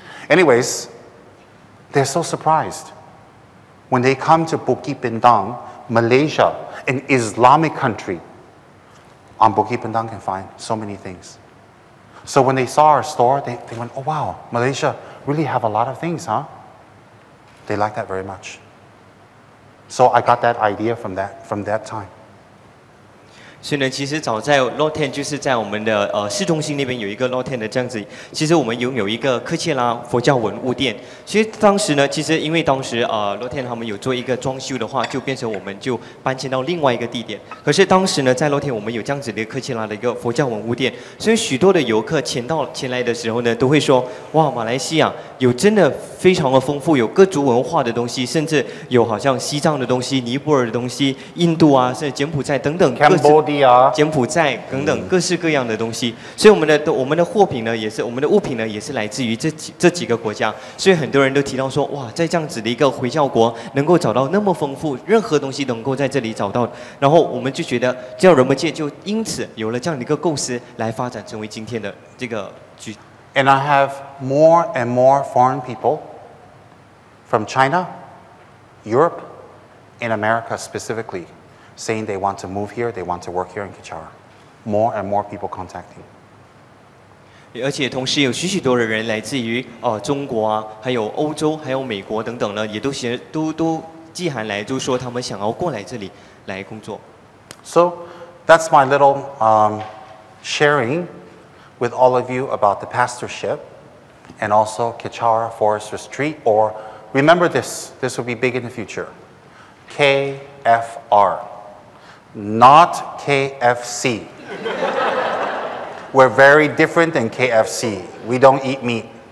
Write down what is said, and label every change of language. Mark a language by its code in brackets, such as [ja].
[en] Anyways, they're so surprised. When they come to Bukit Bintang, Malaysia, an Islamic country, on Bukit Bintang can find so many things. So when they saw our store, they went, oh wow, Malaysia really have a lot of things, huh? They like that very much. So I got that idea from that time. [zh] 所以呢，其实早在 Lotte 就是在我们的市中心那边有一个 Lotte 的这样子，其实我们拥有一个科切拉佛教文物店。其实当时呢，其实因为当时Lotte 他们有做一个装修的话，就变成我们就搬迁到另外一个地点。可是当时呢，在 Lotte 我们有这样子的科切拉的一个佛教文物店，所以许多的游客前来的时候呢，都会说哇，马来西亚有真的非常的丰富，有各族文化的东西，甚至有好像西藏的东西、尼泊尔的东西、印度啊，甚至柬埔寨等等各式。柬埔寨等等各式各样的东西，所以我们的货品呢，也是我们的物品呢，也是来自于这几个国家，所以很多人都提到说，哇，在这样子的一个回教国，能够找到那么丰富，任何东西都能够在这里找到，然后我们就觉得，这样人们界就因此有了这样的一个构思，来发展成为今天的这个局。 [en] And I have more and more foreign people from China, Europe, and America specifically, saying they want to move here, they want to work here in Kichara. More and more people contacting. [zh] 而且同时有许多的人来自于中国啊，还有欧洲，还有美国等等呢，也都寄函来，就说他们想要过来这里来工作。 [en] So that's my little sharing with all of you about the pastorship and also Kichara Forest Retreat. Or remember this will be big in the future. KFR. Not KFC. We're very different than KFC. We don't eat meat.